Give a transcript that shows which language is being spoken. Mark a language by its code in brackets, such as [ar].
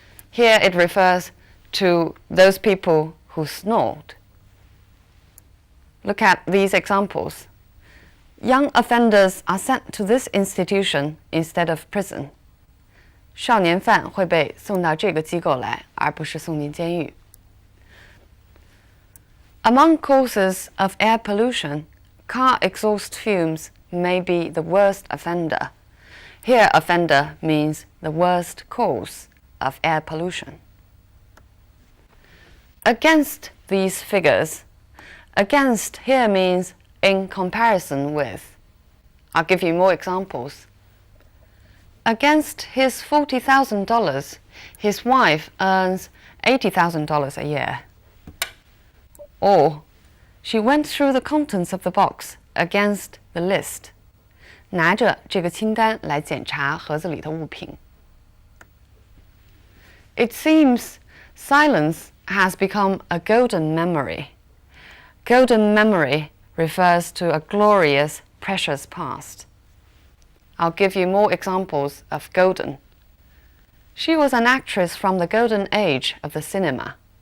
[en] Here it refers to those people who snored. Look at these examples. Young offenders are sent to this institution instead of prison. [zh] 少年犯会被送到这个机构来，而不是送进监狱。 [en] Among causes of air pollution, car exhaust fumes may be the worst offender. Here, offender means the worst cause of air pollution. Against these figures, against here means in comparison with. I'll give you more examples. Against his $40,000, his wife earns $80,000 a year. Or, she went through the contents of the box against the list. [zh] 拿着这个清单来检查盒子里的物品。 [en] It seems silence has become a golden memory. Golden memory refers to a glorious, precious past. I'll give you more examples of golden. She was an actress from the golden age of the cinema.